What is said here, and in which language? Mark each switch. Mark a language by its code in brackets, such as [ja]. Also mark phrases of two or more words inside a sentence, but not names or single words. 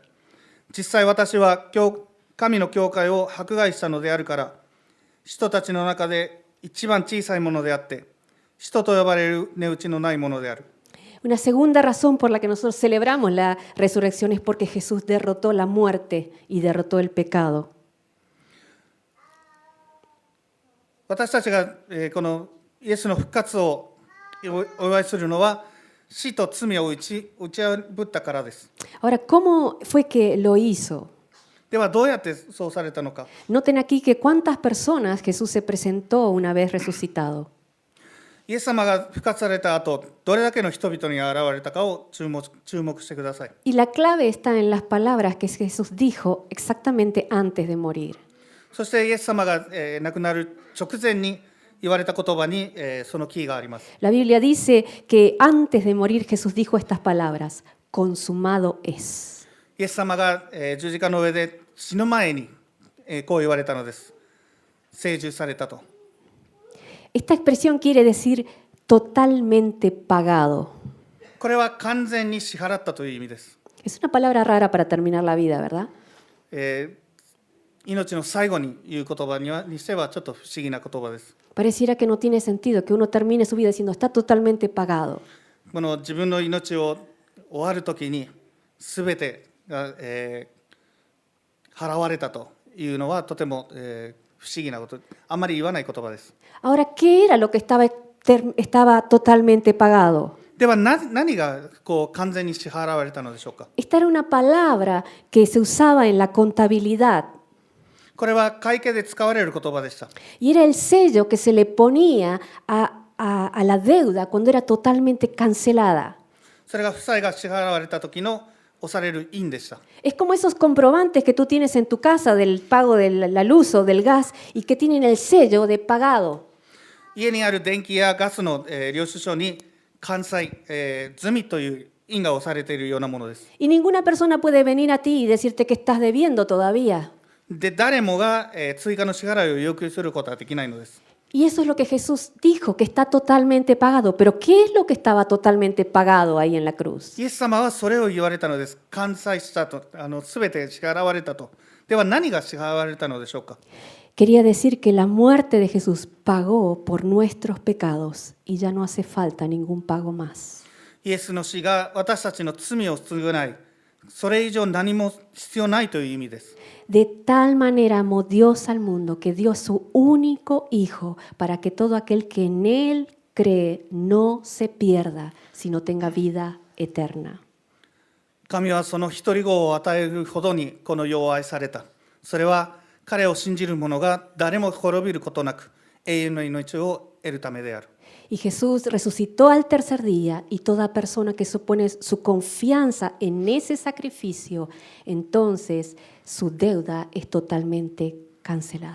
[ja] 実際私は神の教会を迫害したのであるから、人たちの中で一番小さいものであって、人と呼ばれる値打ちのないものである。 [es] Una segunda razón por la que nosotros celebramos la resurrección es porque Jesús derrotó la muerte y derrotó el pecado. [ja] 私たちがこのイエスの復活をお祝いするのは、死と罪を打ち破ったからです。 [es] Ahora, ¿cómo fue que lo hizo? [ja] ではどうやってそうされたのか。 [es] Noten aquí que cuántas personas Jesús se presentó una vez resucitado. [ja] イエス様が復活された後、どれだけの人々に現れたかを注目してください。 [es] Y la clave está en las palabras que Jesús dijo exactamente antes de morir. [ja] そしてイエス様が亡くなる直前に言われた言葉にそのキーがあります。 [es] La Biblia dice que antes de morir Jesús dijo estas palabras: consumado es. [ja] イエス様が十字架の上で死ぬ前にこう言われたのです。成就されたと。 [es] Esta expresión quiere decir totalmente pagado. [ja] これは完全に支払ったという意味です。 [es] Es una palabra rara para terminar la vida, ¿verdad? [ja] 命の最後に言う言葉にしてはちょっと不思議な言葉です。 [es] Pareciera que no tiene sentido que uno termine su vida diciendo está totalmente pagado. [ja] この自分の命を終わるときに全てが、払われたというのはとても、不思議なこと、あんまり言わない言葉です。 [es] Ahora, ¿qué era lo que estaba totalmente pagado? [ja] では何がこう完全に支払われたのでしょうか。 [es] Esta era una palabra que se usaba en la contabilidad. [ja] これは会計で使われる言葉でした。 [es] Y era el sello que se le ponía a la deuda cuando era totalmente cancelada. [ja] それが負債が支払われた時の押される印でした。 [es] Es como esos comprobantes que tú tienes en tu casa del pago de la luz o del gas y que tienen el sello de pagado. [ja] 家にある電気やガスの、領収書に完済、済みという印が押されているようなものです。 [es] Y ninguna persona puede venir a ti y decirte que estás debiendo todavía. [ja] で誰もが、追加の支払いを要求することはできないのです。 [es] Y eso es lo que Jesús dijo, que está totalmente pagado. Pero ¿qué es lo que estaba totalmente pagado ahí en la cruz? [ja] イエス様はそれを言われたのです。完済したと、すべて支払われたと。では何が支払われたのでしょうか。 [es] Quería decir que la muerte de Jesús pagó por nuestros pecados y ya no hace falta ningún pago más. [ja] イエスの死が私たちの罪を償い、それ以上何も必要ないという意味です。 [es] De tal manera amó Dios al mundo que dio su único Hijo para que todo aquel que en Él cree no se pierda, sino tenga vida eterna. [ja] 神はその一人子を与えるほどにこの世を愛された。それは彼を信じる者が誰も滅びることなく永遠の命を得るためである。 [es] Y Jesús resucitó al tercer día y toda persona que supone su confianza en ese sacrificio, entonces su deuda es totalmente cancelada.